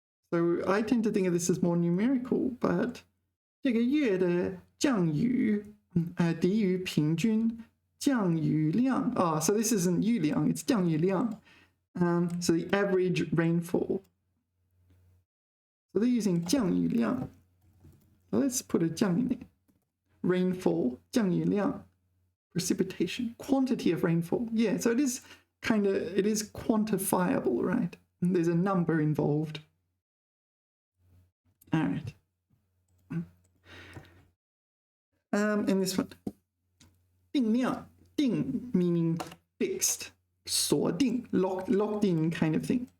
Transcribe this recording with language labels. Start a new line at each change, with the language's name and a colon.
English: So I tend to think of this as more numerical, but
Chinese: 这个月的降雨低于平均降雨量.
English: So this isn't 雨量, it's 降雨量. So the average rainfall. So they're using 降雨量. So let's put a 降 in there. Rainfall, 降雨量. Precipitation, quantity of rainfall. Yeah, so it is quantifiable, right? And there's a number involved. All right. And this one. 定量, 定 meaning fixed, 锁定, locked in kind of thing.